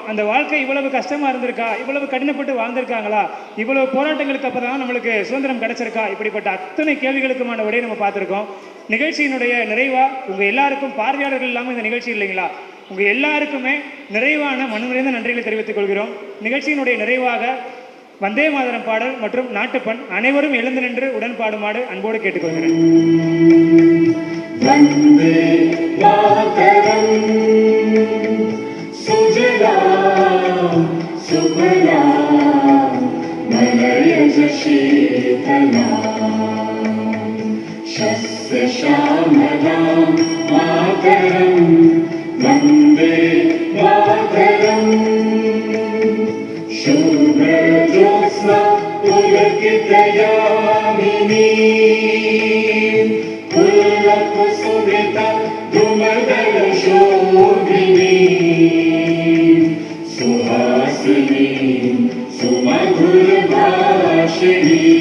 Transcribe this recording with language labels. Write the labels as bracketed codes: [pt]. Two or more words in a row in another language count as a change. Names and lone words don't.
[ta] அந்த வாழ்க்கை இவ்வளவு கஷ்டமாக இருந்திருக்கா, இவ்வளவு கடினப்பட்டு வாழ்ந்திருக்காங்களா, இவ்வளவு போராட்டங்களுக்கு அப்போ தான் நம்மளுக்கு சுதந்திரம் கிடைச்சிருக்கா, இப்படிப்பட்ட அத்தனை கேள்விகளுக்குமான விடையை நம்ம பார்த்துருக்கோம். நிகழ்ச்சியினுடைய நிறைவாக உங்கள் எல்லாருக்கும், பார்வையாளர்கள் இல்லாமல் இந்த நிகழ்ச்சி இல்லைங்களா, உங்கள் எல்லாருக்குமே நிறைவான மனநிறைந்த நன்றிகளை தெரிவித்துக் கொள்கிறோம். நிகழ்ச்சியினுடைய நிறைவாக வந்தே மாதரம் பாடல் மற்றும் நாட்டுப்பண் அனைவரும் எழுந்து நின்று உடன் பாடுமாறு அன்போடு கேட்டுக்கொள்கிறேன். [sa] वन्दे मातरम् सुजलां सुफलां मलयज शीतलां शस्यश्यामलां मातरम् वन्दे मातरम् शुभ्रज्योत्स्ना पुलकितयामिनी कुसुमिता धूमदल शोभिनी सुहासिनी सुमधुर भाषिणी